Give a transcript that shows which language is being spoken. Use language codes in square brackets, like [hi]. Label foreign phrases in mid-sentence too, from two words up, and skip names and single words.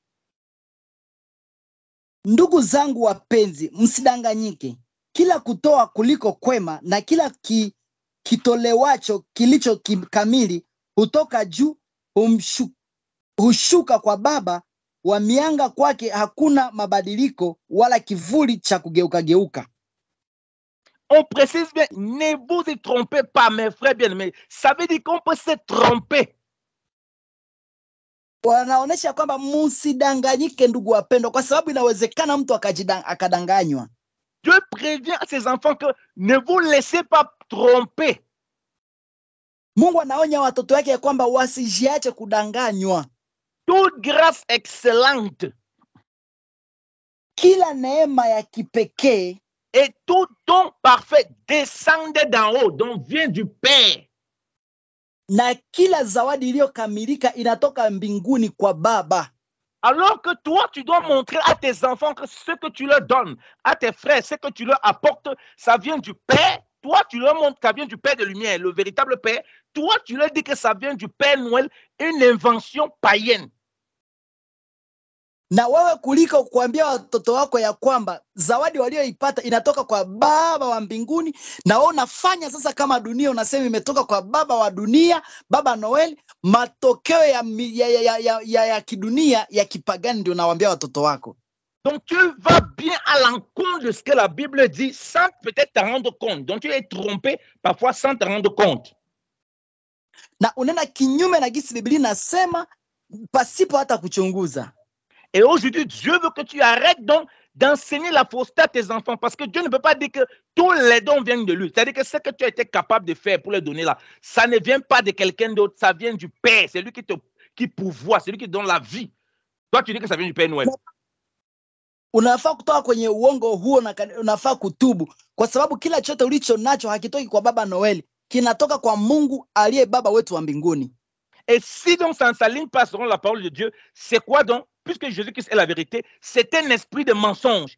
[sw] Ndugu zangu wapenzi, msidanganyike. Kila kutoa kuliko kwema na kila kitolewacho kilicho kamili hutoka juu, hushuka kwa Baba wa mianga, kwake hakuna mabadiliko wala kivuli cha kugeuka. [fr] On précise bien, ne vous y trompez pas, mes frères bien-aimés. Ça veut dire qu'on peut se tromper. [sw] Wanaonesha kwamba msidanganyike ndugu wapendwa, kwa sababu inawezekana mtu akadanganywa. [fr] Dieu prévient à ses enfants que ne vous laissez pas tromper. [sw] Mungu anaonya watoto wake kwamba wasijiache kudanganywa. [fr] Toute grâce excellente, [sw] kila neema ya kipekee, [fr] et tout don parfait descend d'en haut, donc vient du Père. [sw] Na kila zawadi iliyokamilika inatoka mbinguni kwa Baba. [fr] Alors que toi, tu dois montrer à tes enfants que ce que tu leur donnes, à tes frères, ce que tu leur apportes, ça vient du Père. Toi, tu leur montres que ça vient du Père de lumière, le véritable Père. Toi, tu leur dis que ça vient du Père Noël, une invention païenne. [sw] Na wewe kuliko kuambia watoto wako ya kwamba zawadi walioipata inatoka kwa Baba wa mbinguni, na wewe unafanya sasa kama dunia, unasema imetoka kwa baba wa dunia, Baba Noel, matokeo ya kidunia ya kipagani ndio unawaambia watoto wako. [fr] Donc tu vas bien à l'encontre de ce que la Bible dit sans peut-être te rendre compte. Donc tu es trompé parfois sans te rendre compte. [sw] Na unena kinyume na gisi Biblia inasema pasipo hata kuchunguza. [fr] Et aujourd'hui, Dieu veut que tu arrêtes donc d'enseigner la fausseté à tes enfants, parce que Dieu ne peut pas dire que tous les dons viennent de lui. C'est-à-dire que ce que tu as été capable de faire pour les donner là, ça ne vient pas de quelqu'un d'autre, ça vient du Père. C'est lui qui pourvoit, c'est lui qui donne la vie. Toi, tu dis que ça vient du Père Noël. [sw] Unafaa kutoka kwenye uongo huo na unafaa kutubu, kwa sababu kila chote ulicho nacho hakitoki kwa Baba Noel, kinatoka kwa Mungu aliye Baba wetu wa mbinguni. [fr] Et si donc ça ne s'aligne pas selon la parole de Dieu, c'est quoi donc? Puisque Jésus-Christ est la vérité, c'est un esprit de mensonge.